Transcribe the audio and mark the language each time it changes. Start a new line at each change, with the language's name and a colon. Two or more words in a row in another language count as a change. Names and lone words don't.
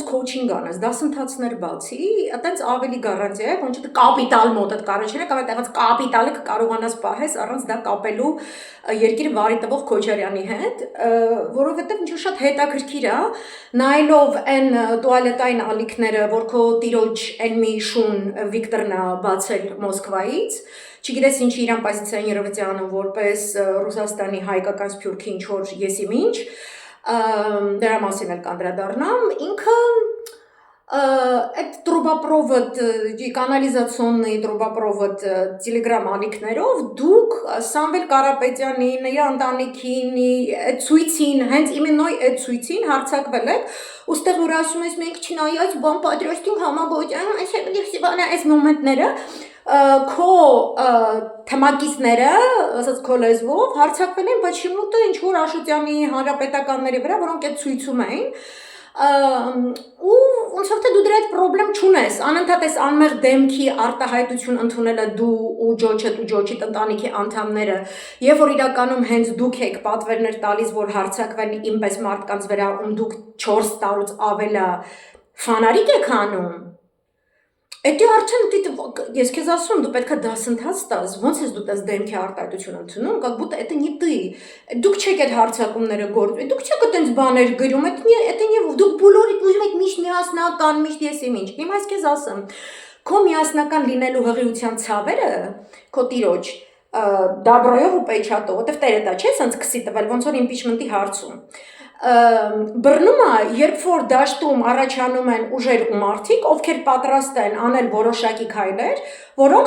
Armenian: քոուչինգ անես, դասընթացներ բացի, տենց ավելի գարանտիա է, ոնց չէ կապիտալ մոտդ կարողանաս, կամ այդտեղից կապիտալը կարողանաս պահես առանց դա կապելու երկիրը վարի տվող Քոչարյանի հետ, որովհետև ինչ շատ հետաքրքիր է, նայելով այն տուալետային ալիքները, որ քո տիրոջ այն մի շուն Վիկտորն է բացել Մոսկվայից, չգիտես ինչի իրան պոզիցիան Երևանյանը որպես Ռուսաստանի հայկական սփյուռքի ինչ որ եսիմ ինչ, դրա մասին էլ կանդրադառնամ, ինքը այդ
Russian: трубопровод, կանալիզացիոնный трубопровод
Armenian: Telegram ալիքներով դուք Սամվել Կարապետյանի, նրա ընտանիքին, այդ ցույցին, հենց իմենոյ այդ ցույցին հարցակվել եք, ուստեղ որ ասում ես մենք չնայած բան պատրաստում համագործակցություն, այս մոմենտները քո թեմակիցները, ասած քո լեզվով հարցակվել են почему-то ինչ որ Աշոտյանի հանրապետականների վրա, որոնք այդ ցույցում էին, ու ոնց որ դու դրա հետ պրոբլեմ չունես, անընդհատ ես անմեղ դեմքի արտահայտություն ընդունելը դու ու ջոջիտ ընտանիքի անդամները, երբ որ իրականում հենց դուք եք պատվերներ տալիս, որ հարձակվեն ինպես մարդկանց վրա, դուք 4 տարուց ավելա ֆանարիկ եք անում, Էդի արդեն ես քեզ ասում դու պետք է դասընթաց տաս, ոնց ես դու տես դեմքի արտահայտություն ընդունում,
Russian: как будто это не ты։
Armenian: Դուք չեք այդ հարձակումները գործում, դուք չեք այդպես բաներ գրում,
Russian: это не
Armenian: դուք բոլորիդ ուզում եք միշտ միասնական, միշտ եսիմ ինչ։ Հիմա ես քեզ ասեմ, քո միասնական լինելու հղիության ցավերը, քո տիրոջ դաբրոյով ու պեչատով, որտեվ տերը դա չէ, սենց քսի տվել, ոնց որ իմպիչմենտի հարցում։ Բռնում է, երբ որ դաշտում առաջանում են ուժեր ու մարդիկ, ովքեր պատրաստ են անել որոշակի քայլեր, որոնք